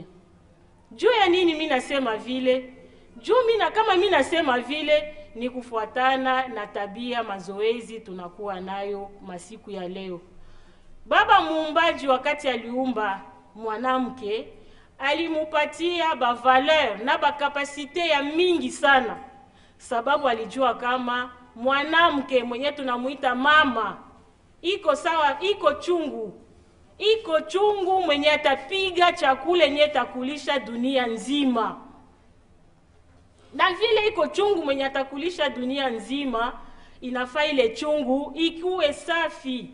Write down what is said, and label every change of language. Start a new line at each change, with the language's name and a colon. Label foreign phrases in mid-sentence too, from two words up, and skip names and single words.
Swahili: Juu ya nini mimi nasema vile? Kama mimi nasema vile ni kufuatana na tabia mazoezi tunakuwa nayo masiku ya leo. Baba muumbaji wakati aliumba mwanamke, alimupatia ba valeur na ba kapasite ya mingi sana, sababu alijua kama mwanamke mwenye tunamuita mama iko sawa, iko chungu mwenye atapiga chakula yenye takulisha dunia nzima. Na vile iko chungu mwenye atakulisha dunia nzima, inafaa ile chungu ikuwe safi.